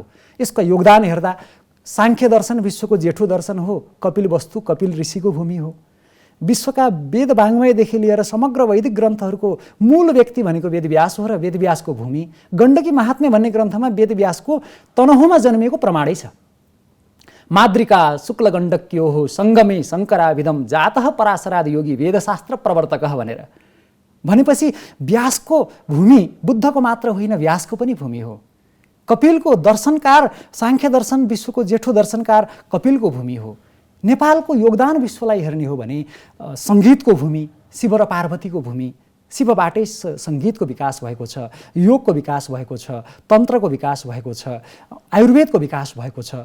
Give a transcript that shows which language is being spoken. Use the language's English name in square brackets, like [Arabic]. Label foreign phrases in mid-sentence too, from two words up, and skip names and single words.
[Nepali] यसको योगदान हेर्दा सांख्य दर्शन विश्वको जेठो दर्शन हो, कपिल वस्तु कपिल ऋषिको भूमि हो। विश्वका वेद वाङ्मयदेखि लिएर समग्र वैदिक ग्रन्थहरूको मूल व्यक्ति भनेको वेदव्यास हो र वेदव्यासको भूमि। गण्डकी महात्म्य भन्ने ग्रन्थमा वेदव्यासको तनहुमा जन्मिएको प्रमाणै छ। [Sanskrit] माद्रिका शुक्ल गण्डक्यो हो सङ्गमे शङ्कराभिधम जातः पराशरादि योगी वेदशास्त्र प्रवर्तकः [Nepali] भनेर भनेपछि व्यासको भूमि बुद्धको मात्र होइन, व्यासको पनि भूमि हो। कपिलको दर्शनकार, सांख्य दर्शन विश्वको जेठो दर्शनकार कपिलको भूमि हो। नेपालको योगदान विश्वलाई हेर्ने हो भने सङ्गीतको भूमि, शिव र पार्वतीको भूमि, शिवबाटै सङ्गीतको विकास भएको छ, योगको विकास भएको छ, तन्त्रको विकास भएको छ, आयुर्वेदको विकास भएको छ।